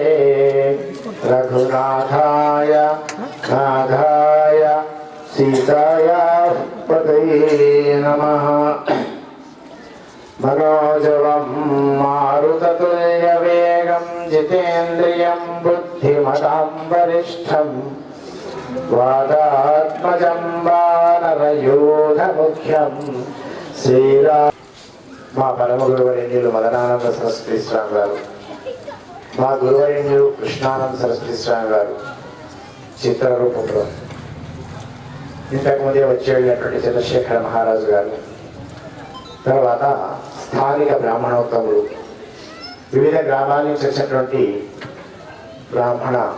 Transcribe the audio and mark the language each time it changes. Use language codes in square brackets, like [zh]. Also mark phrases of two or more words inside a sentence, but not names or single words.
[sa] रघुनाथाय नाथाय सीतायाः पतये नमः मनोजवं मारुततुल्यवेगं जितेन्द्रियं बुद्धिमतां वरिष्ठं वातात्मजं वानरयूथमुख्यं [te] श्रीराम మా పరమ గురువరేణ్యులు మదనానంద సరస్వతి స్వామి గారు, మా గురువరేణ్యులు కృష్ణానంద సరస్వతి స్వామి గారు చిత్రరూపంలో, ఇంతకుముందే వచ్చి వెళ్ళినటువంటి చంద్రశేఖర మహారాజు గారు, తర్వాత స్థానిక బ్రాహ్మణోత్తములు, వివిధ గ్రామాల నుంచి వచ్చినటువంటి బ్రాహ్మణ